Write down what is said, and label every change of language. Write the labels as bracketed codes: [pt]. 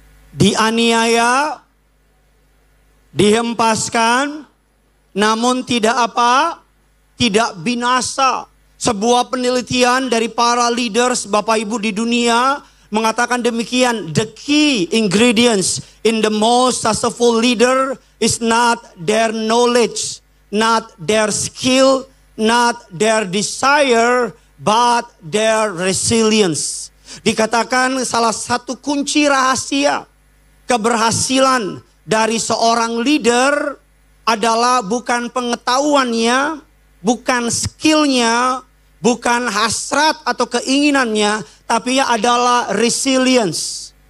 [id] Dianiaya, dihempaskan, namun tidak apa? Tidak binasa. Sebuah penelitian dari para leaders Bapak Ibu di dunia mengatakan demikian. [en] The key ingredients in the most successful leader is not their knowledge, not their skill, not their desire, but their resilience. [id] Dikatakan salah satu kunci rahasia keberhasilan dari seorang leader adalah bukan pengetahuannya, bukan skillnya, bukan hasrat atau keinginannya, tapi adalah resilience.